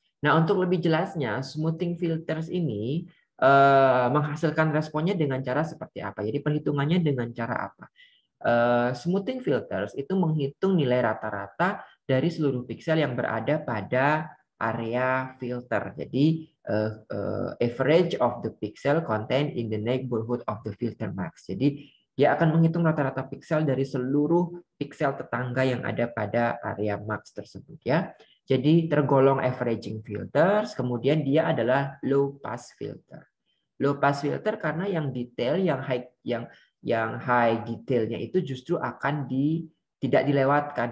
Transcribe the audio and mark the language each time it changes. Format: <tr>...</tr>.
<id>Nah, untuk lebih jelasnya, smoothing filters ini menghasilkan responnya dengan cara seperti apa? Jadi perhitungannya dengan cara apa? Smoothing filters itu menghitung nilai rata-rata dari seluruh piksel yang berada pada area filter. Jadi</id> <en>average of the pixel contained in the neighborhood of the filter max.</en> <id>Jadi dia akan menghitung rata-rata piksel dari seluruh piksel tetangga yang ada pada area max tersebut ya. Jadi tergolong averaging filters, kemudian dia adalah low pass filter. Low pass filter karena yang detail, yang high detailnya itu justru akan tidak dilewatkan.</id>